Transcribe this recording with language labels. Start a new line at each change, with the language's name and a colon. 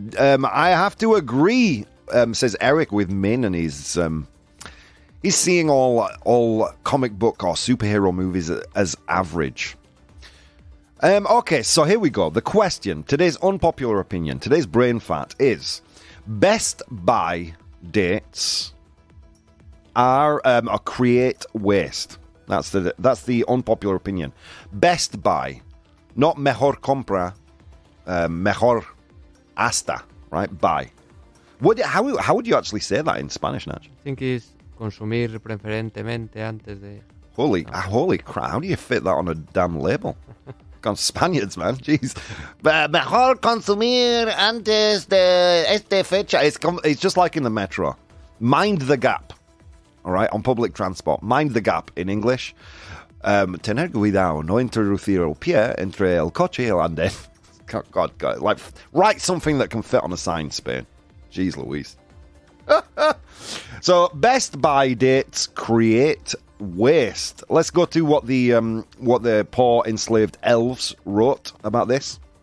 English: I have to agree, says Eric, with Min, and he's seeing all comic book or superhero movies as average. Okay, so here we go. The question, today's unpopular opinion, today's brain fat is: best buy dates are create waste. That's the unpopular opinion. Best buy, not
Spanish: mejor compra, mejor hasta,
English: right? Buy. How would you actually say that in Spanish, Natch? I think it's
Spanish: consumir preferentemente antes de...
English: Holy crap, how do you fit that on a damn label? Gone Spaniards, man, jeez.
Spanish: Mejor consumir antes de esta fecha.
English: It's just like in the metro. Mind the gap, all right, on public transport. Mind the gap in English.
Spanish: Tener cuidado, no introducir el pie entre el coche y el andén.
English: God, like, write something that can fit on a sign, Spain. Jeez Louise. So, best buy dates create waste. Let's go to what the poor enslaved elves wrote about this.